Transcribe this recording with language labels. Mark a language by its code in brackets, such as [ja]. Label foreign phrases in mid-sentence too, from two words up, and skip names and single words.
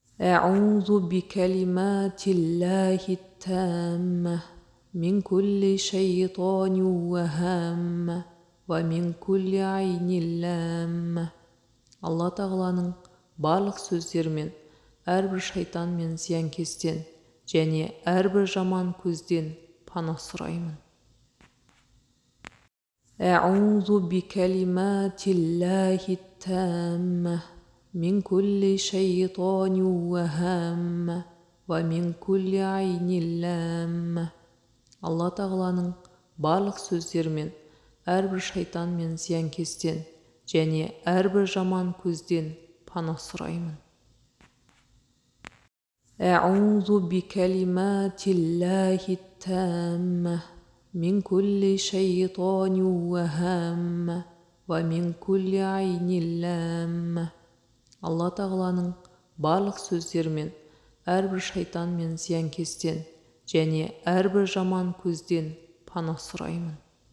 [ar] أعوذ بكلمات الله التامة من كل شيطان وهامة ومن كل عين لامة. [kk] Алла тағаланың барлық сөздерімен әрбір шайтан мен зиянкестен және әрбір жаман көзден пана сұраймын. [ar] أعوذ بكلمات الله التامة من كل شيطان وهامة ومن كل عين لامة. [kk] Алла тағаланың барлық сөздерімен әрбір шайтан мен зиянкестен және әрбір жаман көзден пана сұраймын. [ar] أعوذ بكلمات الله التامة من كل شيطان وهامة ومن كل عين لامة. [kk] Алла тағаланың барлық сөздерімен әрбір шайтан мен зиянкестен және әрбір жаман көзден пана сұраймын.